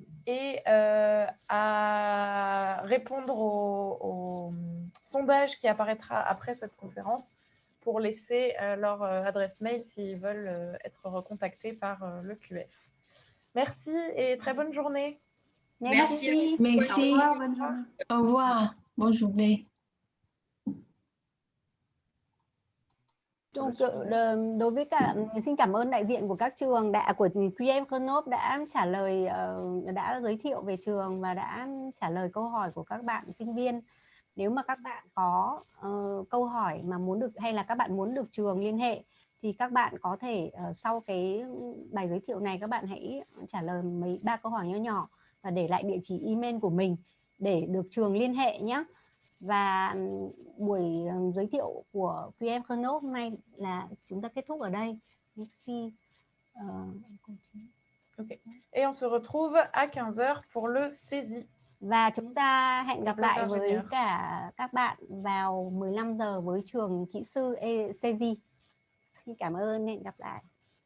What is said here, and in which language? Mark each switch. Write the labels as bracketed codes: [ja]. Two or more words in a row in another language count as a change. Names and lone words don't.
[fr] Et à répondre au sondage qui apparaîtra après cette conférence pour laisser leur adresse mail s'ils veulent être recontactés par le QF. Merci et très bonne journée. Merci. Merci. Au revoir, bonne journée. Au revoir, bonne journée. Donc, [vi] đối với xin cảm ơn đại diện của các trường của QF Grenoble đã trả lời, đã giới thiệu về trường và đã trả lời câu hỏi của các bạn sinh viên. Nếu mà các bạn có câu hỏi mà muốn được, hay là các bạn muốn được trường liên hệ, thì các bạn có thể sau cái bài giới thiệu này các bạn hãy trả lời mấy 3 câu hỏi nhỏ nhỏ và để lại địa chỉ email của mình để được trường liên hệ nhé. Và buổi giới thiệu của QF Grenoble hôm nay là chúng ta kết thúc ở đây. [fr] Merci. Okay. Et on se retrouve à 15h pour le saisie. [vi] Và chúng ta hẹn gặp lại với cả các bạn vào 15 giờ với trường kỹ sư CG. Xin cảm ơn, hẹn gặp lại.